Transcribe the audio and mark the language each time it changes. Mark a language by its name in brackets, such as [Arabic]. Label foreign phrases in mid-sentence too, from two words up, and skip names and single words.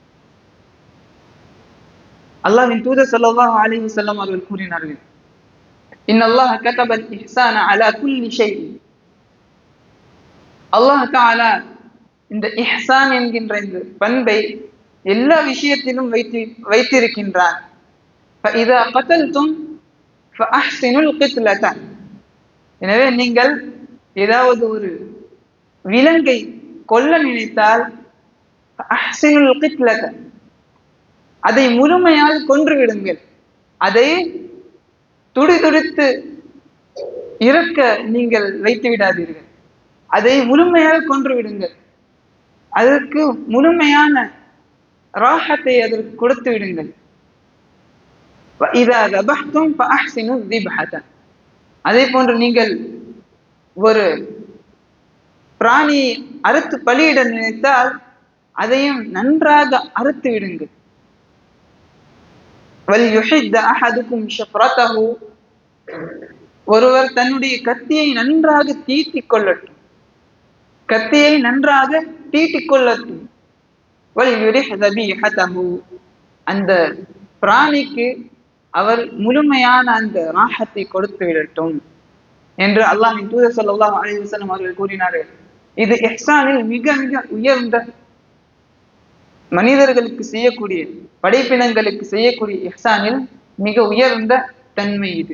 [Tamil] அல்லாஹ்வின் தூதர் [Arabic] صلى الله عليه وسلم [Tamil] அவர்கள் கூறினார்கள், [Arabic] إن الله كتب الإحسان على كل شيء. [Tamil] அல்லாஹ் தஆலா இந்த இஹ்சான் என்கின்ற இந்த பண்பை எல்லா விஷயத்திலும் வைத்திருக்கின்றான். [Arabic] فَإِذَا قَتَلْتُمْ فَأَحْسِنُوا الْقِتْلَةَ. [Tamil] எனவே நீங்கள் ஏதாவது ஒரு விலங்கை கொல்ல நினைத்தால் [Arabic] فَأَحْسِنُوا الْقِتْلَةَ, [Tamil] அதை முழுமையாக கொன்று விடுங்கள். அதை துடிதுடித்து இறக்க நீங்கள் வைத்து விடாதீர்கள், அதை முழுமையாக கொன்று விடுங்கள். அதற்கு முழுமையான ராஹத்தை அதற்கு கொடுத்து விடுங்கள். [Arabic] وَإِذَا ذَبَحْتُمْ فَأَحْسِنُوا الذِّبْحَةَ. [Tamil] அதே போன்று நீங்கள் ஒரு பிராணியை அறுத்து பலியிட நினைத்தால் அதையும் நன்றாக அறுத்து விடுங்கள். [Arabic] وَلْيُحِدَّ أَحَدُكُمْ شَفْرَتَهُ. [Tamil] ஒருவர் தன்னுடைய கத்தியை நன்றாக தீட்டிக் கொள்ளட்டும், கத்தியை நன்றாக தீட்டிக் கொள்ளட்டும். [Arabic] وَلْيُرِحْ ذَبِيحَتَهُ. [Tamil] அந்த பிராணிக்கு அவர் முழுமையான அந்த ராஹத்தை கொடுத்து விடட்டும் என்று அல்லாஹ்வின் தூதர் [Arabic] صلى الله عليه وسلم [Tamil] அவர்கள் கூறினார்கள். இது இஹ்சானில் மிக மிக உயர்ந்த, மனிதர்களுக்கு செய்யக்கூடிய, படைப்பினங்களுக்கு செய்யக்கூடிய இஹ்சானில் மிக உயர்ந்த தன்மை இது.